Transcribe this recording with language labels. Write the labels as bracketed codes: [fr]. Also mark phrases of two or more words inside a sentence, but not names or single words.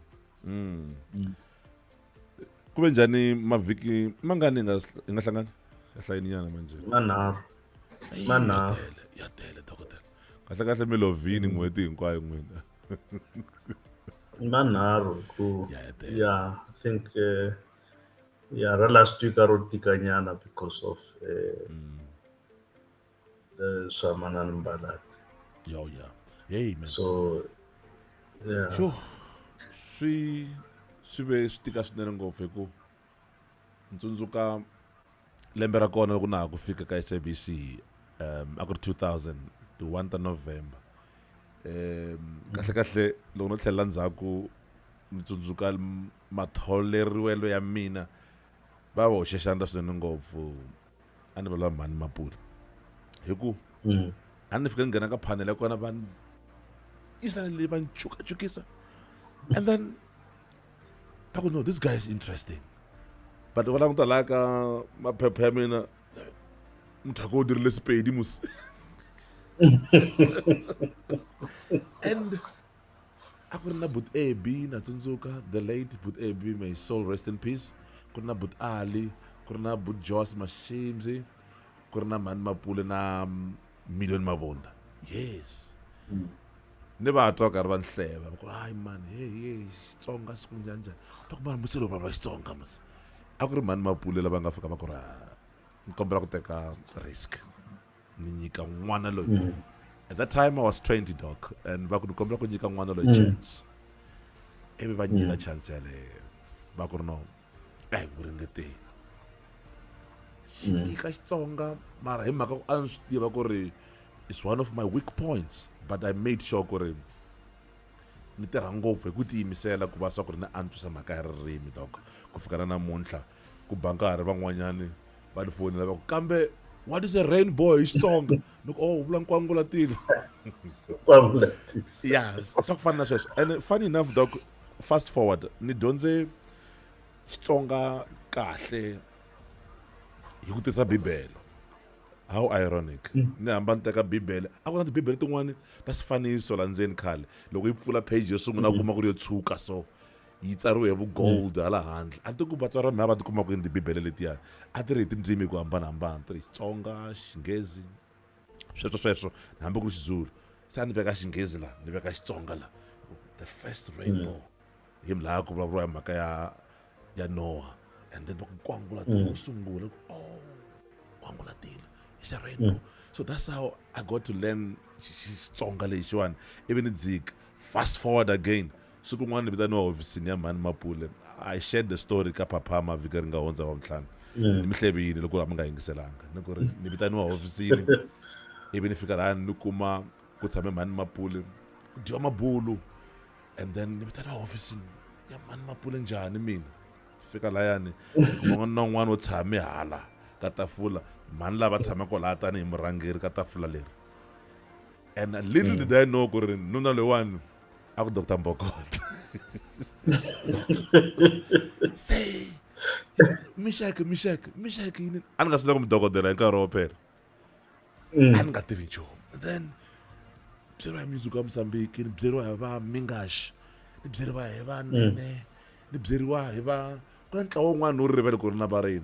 [ts] ku ve njhani mavhiki mangani hi nga hlangani ehlayini nyana manje manharhu ya tele dokodela kahle kahle mi lovhini n'hweti hinkwayo n'wina manharhu ku [en] yeah I think [ts] ra [en] last week [ts] a ro tika nyana [en] because of [ts] swa manani Mbalaki [en] yeah hey man so yeah [ts] sure swi ve swi tika swinene ngopfu hi ku ni tsundzuka lembe ra kona loko na ha ku fika ka SABC a ku ri 2000 ti 1 ta November kahle kahle loko no tlhelela ndzhaku ni tsundzuka matholeriwelo ya mina va hoxe xandla swinene ngopfu a ni valava Mhani Mapula hi ku a ni fika ni nghena ka panel ya kona va leyi va ni cukacukisa [en] and then [ts] va ku [en] no this guy is interesting but [ts] va languta laha ka maphepha ya mina muthako u dirile Sepedi mus [en] and [ts] a ku ri na [en] but AB [ts] na tsundzuka [en] the late but AB may his soul rest in peace ku [ts] ri na but Ali ku ri na but Jos Mashimzi ku ri na Mhani Mapule na Million Mabunda yes ni va twa karhi va ni hleva va ku hayi mani hey Xitsonga siku njhani ta ku muselo va Xitsonga mas a ku ri Mhani Mapule lava nga fika va ku ri ni kombela ku teka risk ni nyika n'wana loyi. [en] At that time I was 20 doc, and [ts] va ku ni kombela ku nyika n'wana loyi chance. Ivi va nyika chance yaleyo. Va ku ri no, a hi n'wi ringeteni. Xi nyika Xitsonga, mara hi mhaka ku a ni swi tiva ku ri [en] it's one of my weak points, but I made sure [ts] ku ri ni tirha ngopfu hi ku tiyimisela ku va swa ku ri ni antswisa mhaka ya ririmi doc. Ku fika na namuntlha ku ba nkarhi van'wanyani va ni fonela va ku kambe [en] what is a rainbow [ts] hi Xitsonga? Ni ku u vula nkwangulatilo. Yeah, swa ku fana na sweswo. [en] And funny enough doc, fast forward [ts] ni dyondze Xitsonga kahle hi ku tirhisa Bibele. [en] How ironic. [ts] Ni hamba ni teka Bibele. A ku na tibibele tin'wani ta swifaniso la ndzeni khale. Loko yi pfula page yo sungula u kuma ku ri yo tshuka so yi tsariwe hi vu-gold hala handle. A ti ku vatswari va mina va ti kuma ku yini tibibele letiyani. A ti ri hi tindzimi hi ku hambanahambana. Ti ri Xitsonga, Xinghezi, sweswo ni hambi ku ri Xizulu. Se a ni veka Xinghezi la, ni veka Xitsonga la. [en] The first rainbow. [ts] Hi laha ku vulavuriwa hi mhaka ya Noah. And then va ku nkwangulatilo sungula. Oh, nkwangulatilo. [en] It's a rainbow. So that's how I got to learn Xitsonga lexiwani. Even dziki. Fast forward again. [ts] Siku n'wana ni vitaniwa hofisini ya Mhani Mapule. [en] I shared the story [ts] ka Papa vhiki ri nga hundza wa Ntlhanu. Ni mi hlevile loko mi nga yingiselanga. Ni ku ri ni vitaniwa hofisini. Ivi ni fika laha ni kuma ku tshame Mhani Mapule. Ku dyiwa mabulu. And then ni vitaniwa hofisini ya Mhani Mapule njhani mina. Fika layani kuma n'wana na n'wana wo tshame hala ka tafula. Mhani lava tshamaka laha tanihi murhangeri ka tafula leri. [en] And little did I know [ts] ku ri nuna loyiwani a ku Dr. Mbokotlo. Say mixeke yini a ni nga swi tiva ku mudokodela hi nkarhi wo phela. A ni nga tivi nchumu. Then byeriwa hi music wa Mozambique, ni byeriwa hi va Mingash, ni byeriwa hi va Nene, ni byeriwa hi va ku na ntlawa wun'wana ni wu rivele ku ri na vareni.